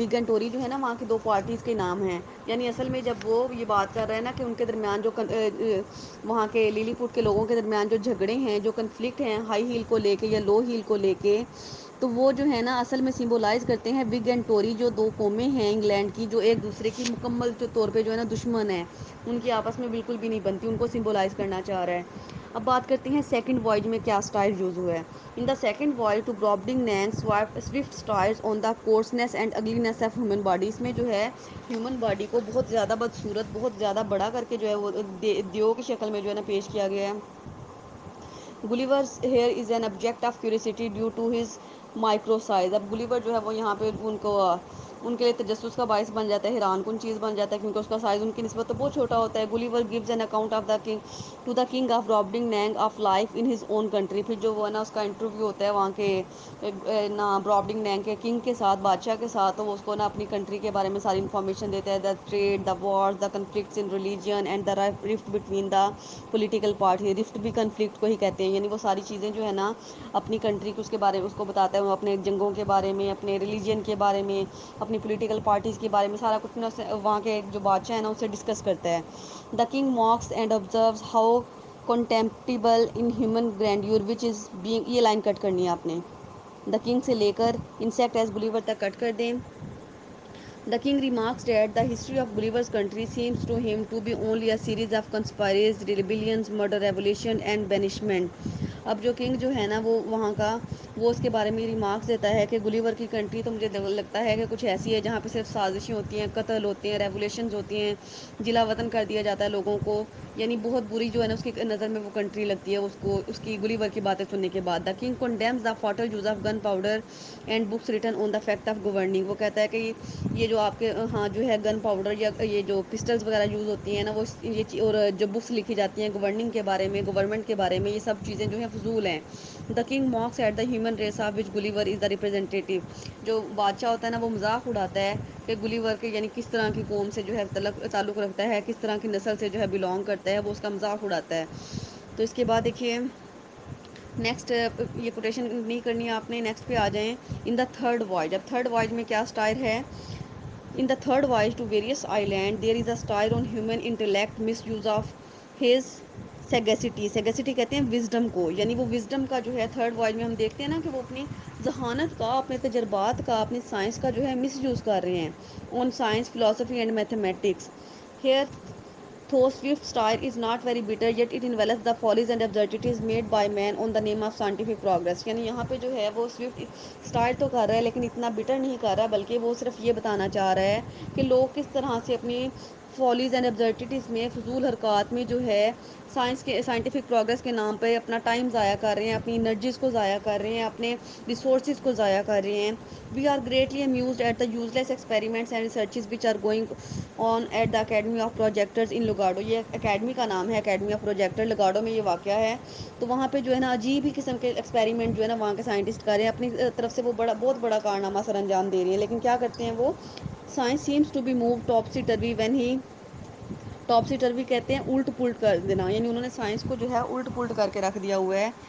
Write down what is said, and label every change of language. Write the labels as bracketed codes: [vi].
[ur] وگ and ٹوری جو ہے نا وہاں کی دو پارٹیز کے نام ہیں. یعنی اصل میں جب وہ یہ بات کر رہے ہیں نا کہ ان کے درمیان جو وہاں کے لیلی پوٹ کے لوگوں کے درمیان جو جھگڑے ہیں, جو کنفلکٹ ہیں ہائی ہیل کو لے کے یا لو ہیل کو لے کے, تو وہ جو ہے نا اصل میں سمبولائز کرتے ہیں وگ اینڈ ٹوری, جو دو قومیں ہیں انگلینڈ کی جو ایک دوسرے کی مکمل طور پہ جو ہے نا دشمن ہے, ان کی آپس میں بالکل بھی نہیں بنتی, ان کو سمبولائز کرنا چاہ رہا ہے. اب بات کرتے ہیں سیکنڈ وائج میں کیا اسٹائل یوز ہوا ہے. [en] In the second voyage to Brobdingnag Swift styles on the coarseness and ugliness of human body. [ur] اس میں جو ہے ہیومن باڈی کو بہت زیادہ بدصورت, بہت زیادہ بڑا کر کے جو ہے وہ دیو کی شکل میں جو ہے نا پیش کیا گیا ہے. [en] Gulliver's here is an object of curiosity due to his micro size. [ur] اب گلیور جو ہے وہ یہاں پہ ان کے لیے تجسس کا باعث بن جاتا ہے, حیران کن چیز بن جاتا ہے, کیونکہ اس کا سائز ان کی نسبت تو بہت چھوٹا ہوتا ہے. [en] Gulliver gives an account of the king to the king of Brobdingnag of life in his own country. [ur] پھر جو وہ ہے نا اس کا انٹرویو ہوتا ہے وہاں کے نا برابڈنگ نینگ کے کنگ کے ساتھ, بادشاہ کے ساتھ, تو وہ اس کو نا اپنی کنٹری کے بارے میں ساری انفارمیشن دیتا ہے. [en] The trade, the wars, the conflicts in religion and the rift between the political party. [ur] Rift بھی کنفلکٹ کو ہی کہتے ہیں, یعنی وہ ساری چیزیں جو ہے نا اپنی کنٹری کے اس کے بارے میں اس کو بتاتا ہے, وہ اپنے جنگوں کے بارے میں, اپنے ریلیجن کے بارے میں, اپنی پولیٹیکل پارٹیز کے بارے میں سارا کچھ وہاں کے جو بادشاہ ہیں نا اسے ڈسکس کرتا ہے. [en] The king mocks and observes how contemptible in human grandeur which is being. [ur] یہ لائن کٹ کرنی ہے آپ نے, دا کنگ سے لے کر انسیکٹ ایز گلیور تک کٹ کر دیں. [en] The king remarks that the history of Gulliver's country seems to him to be only a series of conspiracies rebellions murder revolution and banishment. [ur] اب جو کنگ جو ہے نا وہ وہاں کا وہ اس کے بارے میں ریمارکس دیتا ہے کہ گلیور کی کنٹری تو مجھے لگتا ہے کہ کچھ ایسی ہے جہاں پہ صرف سازشیں ہوتی ہیں, قتل ہوتے ہیں, ریولیوشنز ہوتی ہیں, جلا وطن کر دیا جاتا ہے لوگوں کو, یعنی بہت بری جو ہے نا اس کی نظر میں وہ کنٹری لگتی ہے اس کو, اس کی گلیور کی باتیں سننے کے بعد. [en] The king condemns the fatal use of gunpowder and books written on the fact of governing. [ur] وہ کہتا ہے کہ یہ جو آپ کے ہاں جو ہے گن پاؤڈر یا یہ جو پسٹلز وغیرہ یوز ہوتی ہیں نا وہ اور جو بکس لکھی جاتی ہیں گورننگ کے بارے میں, گورنمنٹ کے بارے میں, یہ سب چیزیں جو ہیں فضول ہیں. [en] The king mocks at the human race of which Gulliver is the representative. [ur] جو بادشاہ ہوتا ہے نا وہ مذاق اڑاتا ہے کہ گلیور کے یعنی کس طرح کی قوم سے جو ہے تعلق رکھتا ہے, کس طرح کی نسل سے جو ہے بلانگ کرتا ہے, وہ اس کا مذاق اڑاتا ہے. تو اس کے بعد دیکھیے نیکسٹ, یہ کوٹیشن نہیں کرنی ہے آپ نے, نیکسٹ پہ آ جائیں. [en] in the third voyage, [ur] اب تھرڈ وائج میں کیا اسٹائل ہے. [en] In the third voyage to various island there is a style on human intellect misuse of his sagacity. [ur] سیگیسٹی کہتے ہیں وزڈم کو, یعنی وہ وزڈم کا جو ہے تھرڈ وائج میں ہم دیکھتے ہیں نا کہ وہ اپنی ذہانت کا, اپنے تجربات کا, اپنی سائنس کا جو ہے مس یوز کر رہے ہیں [en] On science, philosophy and mathematics. Here though Swift style is not very bitter yet it envelops the follies and absurdities made by man on the name of scientific progress. [ur] یعنی یہاں پہ جو ہے وہ سوئفٹ اسٹارٹ تو کر رہا ہے لیکن اتنا بیٹر نہیں کر رہا, بلکہ وہ صرف یہ بتانا چاہ رہا ہے کہ لوگ کس طرح سے اپنی فالیز اینڈ ابزرٹیز میں, فضول حرکات میں جو ہے سائنس کے سائنٹیفک پروگریس کے نام پہ اپنا ٹائم ضائع کر رہے ہیں, اپنی انرجیز کو ضائع کر رہے ہیں, اپنے ریسورسز کو ضائع کر رہے ہیں. [en] We are greatly amused at the useless experiments and researches which are going on at the academy of projectors in Lagado. [ur] یہ اکیڈمی کا نام ہے, اکیڈمی آف پروجیکٹر لگاڈو میں یہ واقعہ ہے. تو وہاں پہ جو ہے نا عجیب ہی قسم کے ایکسپیریمنٹ جو ہے نا وہاں کے سائنٹسٹ کر رہے ہیں, اپنی طرف سے وہ بہت بڑا کارنامہ سر انجام دے رہی ہیں. لیکن کیا کرتے ہیں وہ, [en] science seems to be move topsy turvy when he, [ur] ٹاپسی ٹروی کہتے ہیں الٹ پلٹ کر دینا, یعنی انہوں نے سائنس کو جو ہے الٹ پلٹ کر کے رکھ دیا ہوا ہے.